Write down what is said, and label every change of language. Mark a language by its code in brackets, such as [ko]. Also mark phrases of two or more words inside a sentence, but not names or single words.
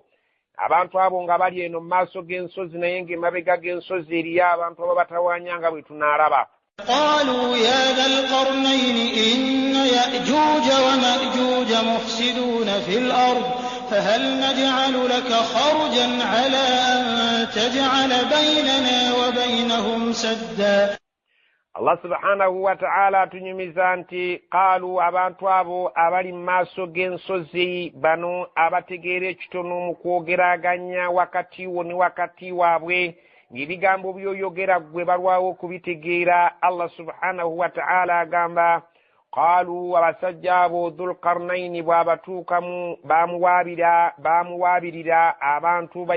[lg] Abantu abo nga bali eno mu maaso g'ensozi naye ng'emabega g'ensozi eriyo abantu abo batawaanya nga bwe tunaalaba. [ar] قالوا يا ذا القرنين إن يأجوج ومأجوج مفسدون في الأرض فهل نجعل لك خرجا على أن تجعل بيننا وبينهم سدا. [lg] Allah [ar] subhanahu wa ta'ala [lg] tunyumiza nti qalu abantu abo abali mu maaso g'ensozi bano abategeera ekitono mu kwogeraganya wakati wo ne wakati waabwe ng'ebigambo by'oyogera ggwe balwawo okubitegeera. Allah [ar] subhanahu wa ta'ala [lg] agamba qalu abasajja abo dhulqarnaini bw'abatuukamu baamuwaabirira abantu ba